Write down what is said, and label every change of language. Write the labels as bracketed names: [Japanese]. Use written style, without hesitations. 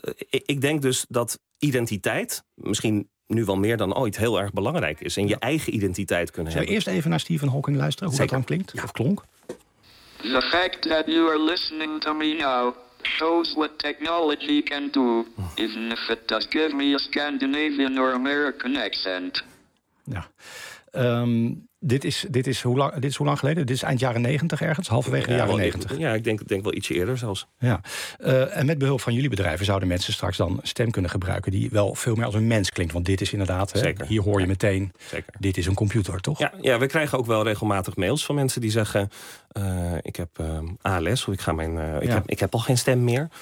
[Dutch] Ik denk dus dat identiteit misschien nu wel meer dan ooit heel erg belangrijk is en je eigen identiteit kunnen hebben. Zullen we eerst even naar Stephen Hawking luisteren, hoe Zeker. Dat dan klinkt? Ja. Of klonk? [English] The fact that you are listening to me now shows what technology can do. Even if it does give me a Scandinavian or American accent. [Dutch] Ja. Dit is hoe lang geleden? Dit is eind jaren 90 ergens, halverwege de jaren 90. Ja, ik denk wel ietsje eerder zelfs. Ja. En met behulp van jullie bedrijven zouden mensen straks dan een stem kunnen gebruiken die wel veel meer als een mens klinkt. Want dit is inderdaad, hier hoor je meteen, dit is een computer, toch? Ja, we krijgen ook wel regelmatig mails van mensen die zeggen, ik heb ALS, of ik heb al geen stem meer.